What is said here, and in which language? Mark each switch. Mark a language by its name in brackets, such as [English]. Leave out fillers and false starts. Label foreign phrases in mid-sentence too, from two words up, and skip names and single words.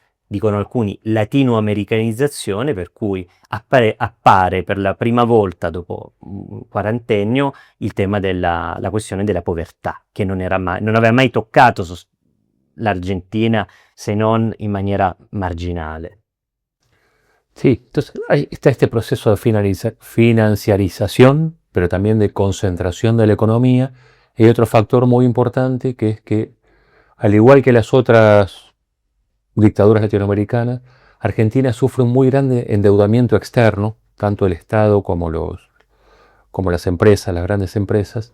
[Italian] dicono alcuni, latinoamericanizzazione, per cui appare per la prima volta dopo un quarantennio il tema la questione della povertà, che non aveva mai toccato l'Argentina se non in maniera marginale. [Spanish] Sí, entonces está este proceso de financiarización, pero también de concentración de la economía. Y otro factor muy importante que es que, al igual que las otras dictaduras latinoamericanas, Argentina sufre un muy grande endeudamiento externo, tanto el Estado como las empresas, las grandes empresas.